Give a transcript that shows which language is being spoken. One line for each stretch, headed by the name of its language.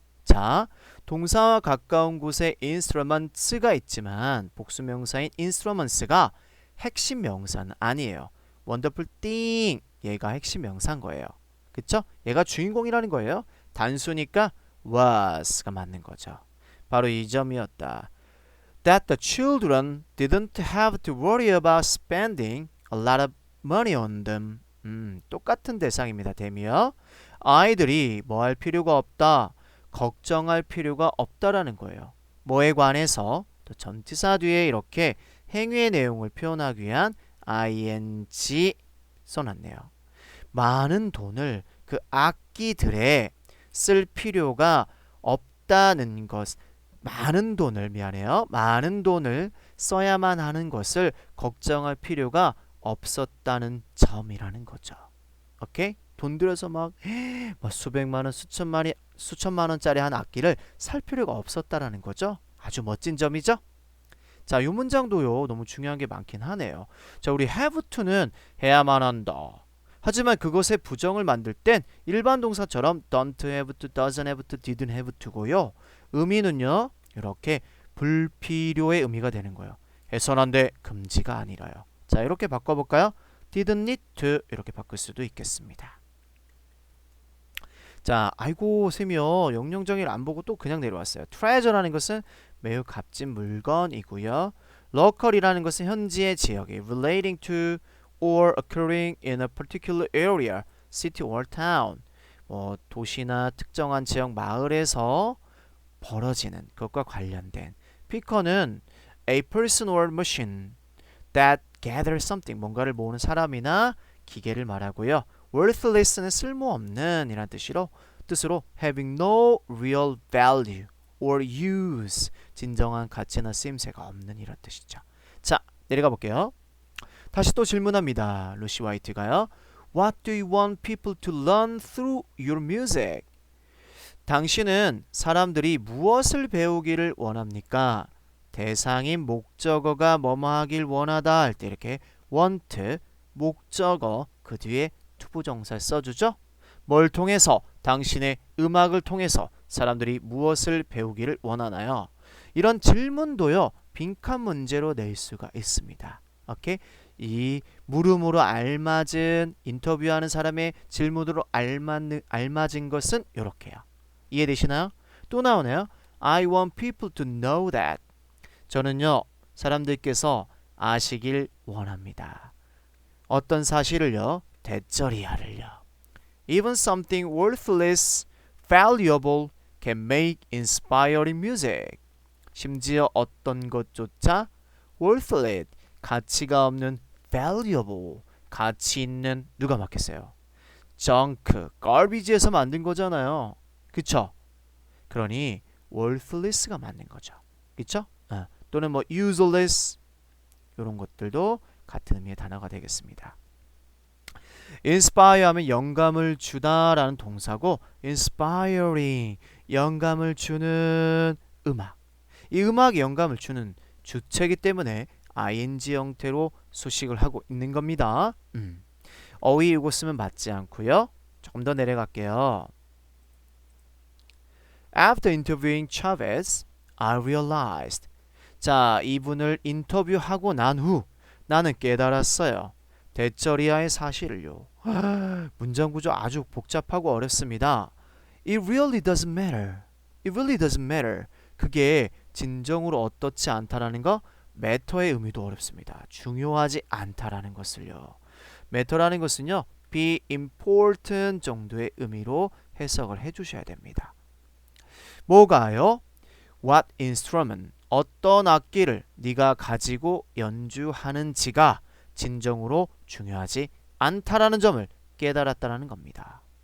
Korean: 자, 동사와 가까운 곳에 instruments가 있지만 복수명사인 instruments가 핵심 명사는 아니에요.
English: wonderful thing,
Korean: 얘가 핵심 명사인 거예요. 그쵸? 얘가 주인공이라는 거예요. 단수니까 was가 맞는 거죠. 바로 이 점이었다.
English: That the children didn't have to worry about spending a lot of money on them.
Korean: 똑같은 대상입니다. 됨이요. 아이들이 뭐 할 필요가 없다. 걱정할 필요가 없다라는 거예요. 뭐에 관해서? 또 전치사 뒤에 이렇게 행위의 내용을 표현하기 위한 ing 써놨네요. 많은 돈을 그 악기들에 쓸 필요가 없다는 것. 많은 돈을 써야만 하는 것을 걱정할 필요가 없었다는 점이라는 거죠. 오케이? 돈 들여서 막 수백만 원, 수천만 원짜리 한 악기를 살 필요가 없었다라는 거죠. 아주 멋진 점이죠. 자, 이 문장도요 너무 중요한 게 많긴 하네요. 자, 우리 have to는 해야만 한다. 하지만 그것의 부정을 만들 땐 일반 동사처럼
English: don't have to, doesn't have to,
Korean: didn't have to고요. 의미는요 이렇게 불필요의 의미가 되는 거예요. 해선 안 돼, 금지가 아니라요. 자, 이렇게 바꿔볼까요?
English: didn't need to
Korean: 이렇게 바꿀 수도 있겠습니다. 자, 아이고 쌤이요 영영정의를 안 보고 또 그냥 내려왔어요. treasure라는 것은 매우 값진 물건이고요. local이라는 것은 현지의 지역이
English: relating to or occurring in a particular area, city or town.
Korean: 뭐 도시나 특정한 지역 마을에서 벌어지는 것과 관련된. 피커는
English: a person or machine that gather something
Korean: 뭔가를 모으는 사람이나 기계를 말하고요. worthless는 쓸모없는 이란 뜻으로
English: having no real value or use
Korean: 진정한 가치나 쓰임새가 없는 이란 뜻이죠. 자, 내려가 볼게요. 다시 또 질문합니다. 루시 화이트가요.
English: What do you want people to learn through your music?
Korean: 당신은 사람들이 무엇을 배우기를 원합니까? 대상인 목적어가 뭐뭐 하길 원하다 할 때 이렇게 want, 목적어, 그 뒤에 투부정사를 써주죠. 뭘 통해서? 당신의 음악을 통해서 사람들이 무엇을 배우기를 원하나요? 이런 질문도요. 빈칸 문제로 낼 수가 있습니다. 오케이? 이 물음으로 알맞은 인터뷰하는 사람의 질문으로 알맞은 것은 이렇게요. 이해되시나요? 또 나오네요.
English: I want people to know that.
Korean: 저는요. 사람들께서 아시길 원합니다. 어떤 사실을요? 대쩌리야를요.
English: Even something worthless, valuable can make inspiring music.
Korean: 심지어 어떤 것조차 worthless, 가치가 없는 valuable, 가치 있는 누가 맞겠어요? junk, garbage에서 만든 거잖아요. 그쵸? 그러니 worthless가 맞는 거죠. 그쵸? 또는 뭐 useless 이런 것들도 같은 의미의 단어가 되겠습니다. inspire 하면 영감을 주다라는 동사고 inspiring, 영감을 주는 음악. 이 음악에 영감을 주는 주체이기 때문에 ing 형태로 수식을 하고 있는 겁니다. 어휘 이거 쓰면 맞지 않고요. 조금 더 내려갈게요.
English: After interviewing Chavez, I realized.
Korean: 자, 이분을 인터뷰하고 난 후 나는 깨달았어요. 대쩌리야의 사실을요. 문장 구조 아주 복잡하고 어렵습니다.
English: It really doesn't matter. It really doesn't matter.
Korean: 그게 진정으로 어떻지 않다라는 거 matter의 의미도 어렵습니다. 중요하지 않다라는 것을요. matter라는 것은요. be important 정도의 의미로 해석을 해주셔야 됩니다. 뭐가요?
English: What instrument,
Korean: 어떤 악기를 네가 가지고 연주하는지가 진정으로 중요하지 않다라는 점을 깨달았다라는 겁니다.